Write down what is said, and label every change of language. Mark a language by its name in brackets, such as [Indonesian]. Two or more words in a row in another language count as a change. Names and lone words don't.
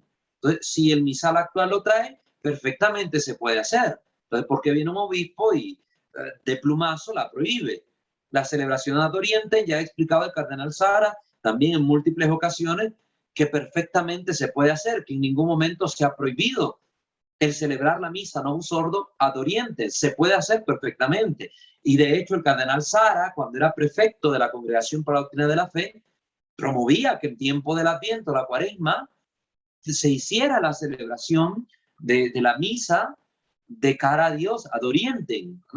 [Spanish] Entonces, si el misal actual lo trae, perfectamente se puede hacer. Entonces, ¿por qué viene un obispo y de plumazo la prohíbe? La celebración [Latin] ad oriente, [Spanish] ya ha explicado el cardenal Sara, también en múltiples ocasiones, que perfectamente se puede hacer, que en ningún momento se ha prohibido el celebrar la misa [Latin] novus ordo ad oriente. [Spanish] Se puede hacer perfectamente. Y de hecho el cardenal Sara, cuando era prefecto de la Congregación para la Doctrina de la Fe, promovía que en tiempo del Adviento, la Cuaresma, se hiciera la celebración de la misa de cara a Dios [Latin] ad oriente, [Spanish] ¿no?